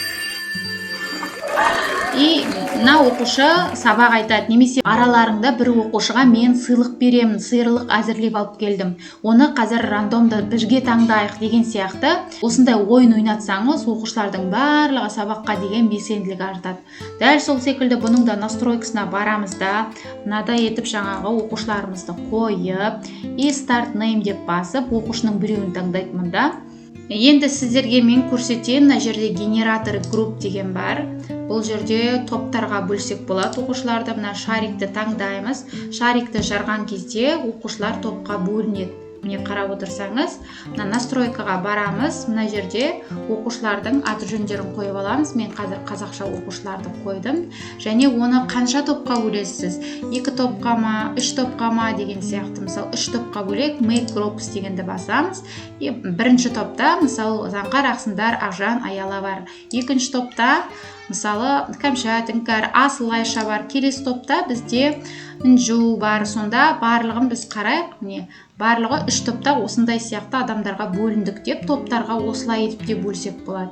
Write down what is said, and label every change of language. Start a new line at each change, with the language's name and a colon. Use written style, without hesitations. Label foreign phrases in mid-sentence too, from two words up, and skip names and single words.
Kazakh: И мына оқушы сабақ айтады, немесе араларыңда бір оқушыға мен сыйлық беремін, сыйлық әзірлеп алып келдім. Оны қазір рандомды бірге таңдайық деген сияқты. Осындай ойын ойнатсаңыз, оқушылардың барлығы сабаққа деген белсенділік артады. Дәл сол секілді бұның да настройкасына барамыз да, мынадай етіп жаңағы оқушыларымызды қойып, и
English: start name
Kazakh: деп басып, оқушының біреуін таңдайды мұнда. Енді сіздерге мен көрсетейін, мына жерде
Russian: генератор групп
Kazakh: деген бар. Бұл жерде топтарға бөлсек болады оқушыларды. Мына шарикті таңдаймыз. Шарикті жарған кезде оқушылар топқа бөлінеді. Міне қарап отырсаңыз, мына настройкаға барамыз. Мына жерде оқушылардың аты жөндерін қойып аламыз. Мен қазір қазақша оқушыларды қойдым. Және оны қанша топқа бөлесіз? 2 топқа ма, 3 топқа ма деген сияқты. Мысалы, 3 топқа бөлек
English: make groups
Kazakh: дегенді басамыз. Бірінші топта, мысалы, Заңғар, Ақсындар, Ақжан, Аяла бар. Екінші топта, мысалы, Кәмшат, Іңкәр, Асыл, Айша бар. Келесі топта бізде Інжу бар. Сонда барлығын біз қарайық. Міне, барлығы 3 топта осындай сияқты адамдарға бөліндік деп, топтарға осылай етіп те бөлсек болады.